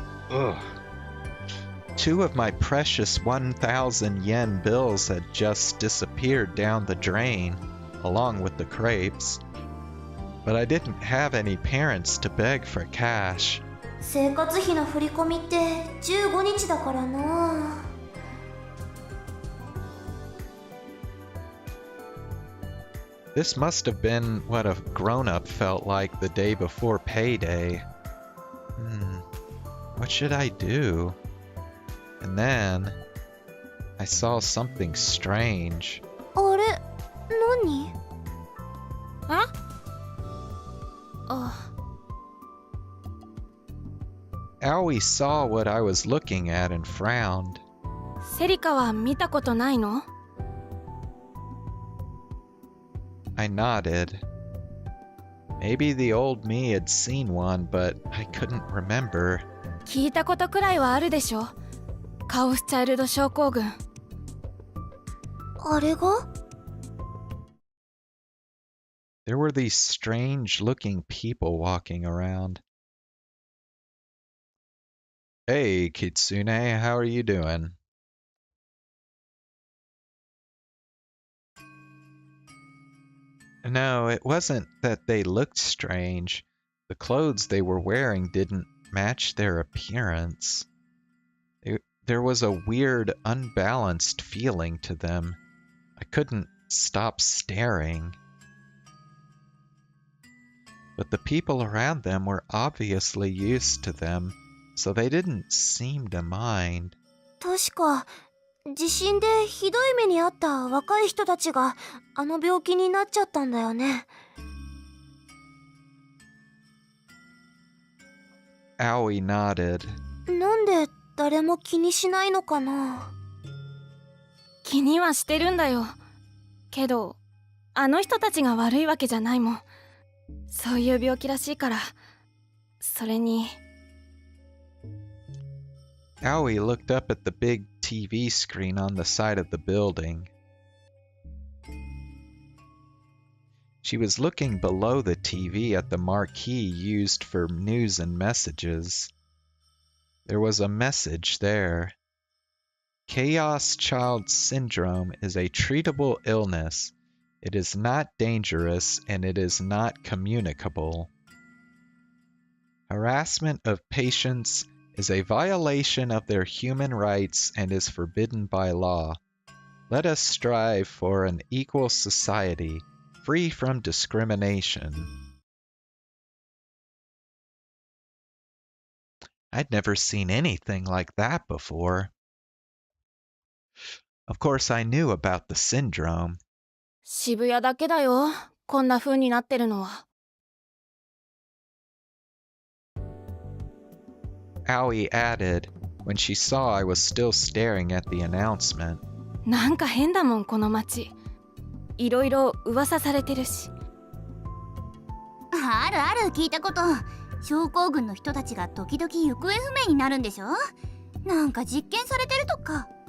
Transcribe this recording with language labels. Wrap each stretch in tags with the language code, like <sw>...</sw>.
<en>Ugh. 2 of my precious 1,000 yen bills had just disappeared down the drain, along with the crepes. But I didn't have any parents to beg for cash.</en> <ja>生活費の振り込みって15日だからな。</ja> <en>This must have been what a grown-up felt like the day before payday. What should I do? And then I saw something strange.</en> <ja>あれ、何？</ja> <en>Aoi saw what I was looking at and frowned.</en> <ja>セリカは見たことないの？</ja> <en>I nodded. Maybe the old me had seen one, but I couldn't remember.</en> <ja>聞いたことくらいはあるでしょ。カオスチャイルド症候群。あれが？</ja> <en>There were these strange-looking people walking around. Hey, Kitsune, how are you doing? No, it wasn't that they looked strange. The clothes they were wearing didn't match their appearance. There was a weird, unbalanced feeling to them. I couldn't stop staring. But the people around them were obviously used to them, so they didn't seem to mind.</en> <ja>確か地震でひどい目に遭った若い人たちがあの病気になっちゃったんだよね。</ja> <en>Aoi nodded.</en> <ja>なんで誰も気にしないのかな。気にはしてるんだよ。けど、あの人たちが悪いわけじゃないもん。そういう病気らしいから。それに。</ja> <en>Aoi looked up at the big TV screen on the side of the building. She was looking below the TV at the marquee used for news and messages. There was a message there. Chaos Child Syndrome is a treatable illness. It is not dangerous and it is not communicable. Harassment of patients is a violation of their human rights and is forbidden by law. Let us strive for an equal society, free from discrimination. I'd never seen anything like that before. Of course, I knew about the syndrome.</en> <ja>渋谷だけだよ、こんな風になってるのは。</ja> <en>Aoi added when she saw I was still staring at the announcement.</en> <ja>なんか変だもん、この街。いろいろ噂されてるし。あるある、聞いたこと。症候群の人たちが時々行方不明になるんでしょ。なんか実験されてるとか。</ja>